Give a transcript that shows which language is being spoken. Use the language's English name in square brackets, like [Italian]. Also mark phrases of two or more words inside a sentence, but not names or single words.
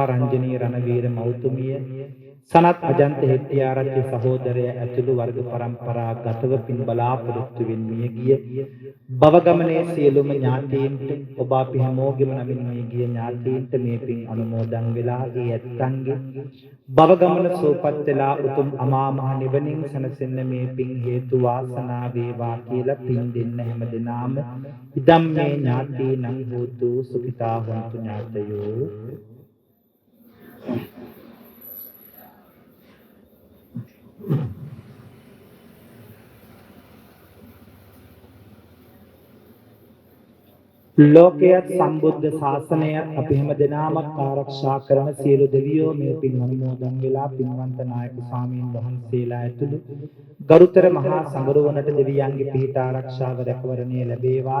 [Sinhala] රංජනී රණවීර මෞතුමිය, සනත් අජන්ත හෙට්ටිආරච්චි සහෝදරය ඇතුළු වර්ග පරම්පරා ගතව පින් බලාපොරොත්තු වෙන්නේ ගිය භව ගමනේ සියලුම ඥාතීන්ට ඔබ අපි හැමෝගෙම නමින් මේ ගිය ඥාතීන්ට මේ පින් අනුමෝදන් වෙලා ඒ ඇත්තන්ගේ භව ගමන සෝපත් වෙලා උතුම් අමා මහ නිවනින් සැනසෙන්න මේ පින් හේතු වාසනා වේවා කියලා පින් දෙන්න හැම දිනාම [Pali] ඉදම් මේ ඥාතීනං හෝතු සුඛිතා හොන්තු ඥාතයෝ. [Sinhala] ලෝකයේත් සම්බුද්ධ ශාසනයත් අපි හැම දිනම ආරක්ෂා කරන සියලු දෙවියෝ මේ පින් අනුමෝදන් වෙලා පින්වන්ත නායක ස්වාමීන් වහන්සේලා ඇතුළු ගරුතර මහා සංඝරුවනට දෙවියන්ගේ පිහිට ආරක්ෂාව රැකවරණය ලැබේවා.